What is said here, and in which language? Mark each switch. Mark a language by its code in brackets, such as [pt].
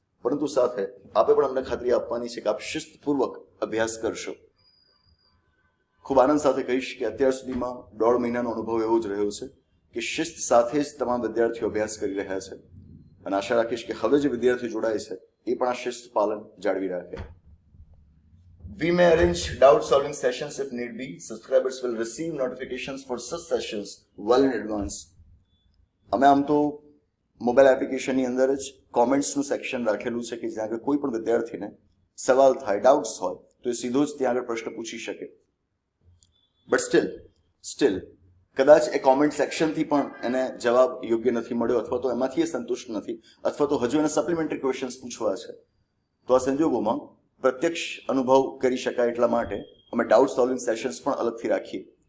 [gu] પરંતુ સાથે આપે પણ અમને ખાતરી આપવાની છે કે આપ શિસ્તપૂર્વક અભ્યાસ કરશો. ખૂબ આનંદ સાથે કહીશ કે અત્યાર સુધીમાં 1.5 મહિનાનો અનુભવ એવો જ રહ્યો છે કે શિસ્ત સાથે જ તમામ વિદ્યાર્થીઓ અભ્યાસ કરી રહ્યા છે, અને આશા રાખીશ કે હવે જે વિદ્યાર્થીઓ જોડાય છે એ પણ આ શિસ્ત પાલન જાળવી રાખે. [en] We may arrange doubt solving sessions if need be. Subscribers will receive notifications for such sessions well in advance. [gu] અમે આમ તો મોબાઈલ એપ્લિકેશનની અંદર જ કોમેન્ટ્સનું સેક્શન રાખેલું છે કે જ્યાં આગળ કોઈ પણ વિદ્યાર્થીને સવાલ થાય, ડાઉટ્સ હોય તો એ સીધો જ ત્યાં આગળ પ્રશ્ન પૂછી શકે. [en] but still [gu] કદાચ એ કોમેન્ટ સેક્શનથી પણ એને જવાબ યોગ્ય નથી મળ્યો, અથવા તો એમાંથી એ સંતુષ્ટ નથી, અથવા તો હજુ એને સપ્લિમેન્ટરી ક્વેશ્ચન્સ પૂછવા છે, તો આ સંજોગોમાં પ્રત્યક્ષ અનુભવ કરી શકાય એટલા માટે અમે ડાઉટ સોલ્વિંગ સેશન્સ પણ અલગથી રાખીએ.